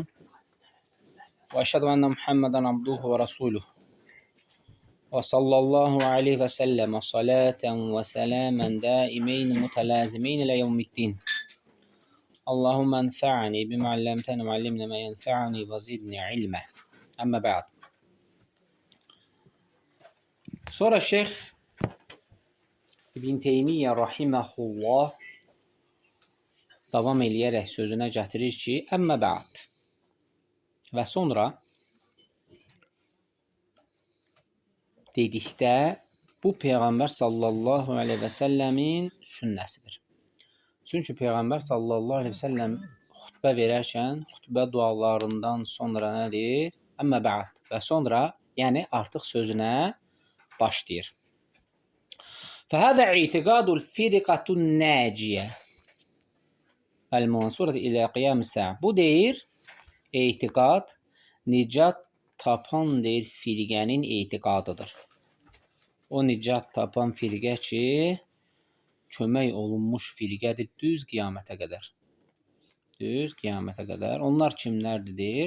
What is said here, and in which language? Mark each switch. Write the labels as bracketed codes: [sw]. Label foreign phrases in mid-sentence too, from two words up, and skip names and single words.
[ar] وأشهد أن محمدا عبده ورسوله. وصلى الله عليه وسلم صلاة وسلاما دائمين متلازمين إلى يوم الدين. اللهم انفعني بما علمتني وعلمني ما ينفعني وزدني علما. أما بعد. [az] Sonra Şeyh İbn Teymiyyə rahiməhullah davam eləyərək sözünə gətirir ki, əmmə bə'd və sonra dedikdə bu Peyğəmbər [ar] صلى الله عليه وسلم [az] sünnəsidir. Çünki Peyğəmbər [ar] صلى الله عليه وسلم [az] xutbə verərkən xutbə dualarından sonra nədir? [ar] أما بعد [az] və sonra, yəni artıq sözünə başlayır. [ar] فهذا اعتقاد الفرقة الناجية المنصورة إلى قيام الساعة. [az] Bu deyir, etiqad, nicat tapan deyir, firqənin etiqadıdır. O nicat tapan firqə ki, kömək olunmuş firqədir düz qiyamətə qədər. Düz qiyamətə qədər. Onlar kimlərdir deyir?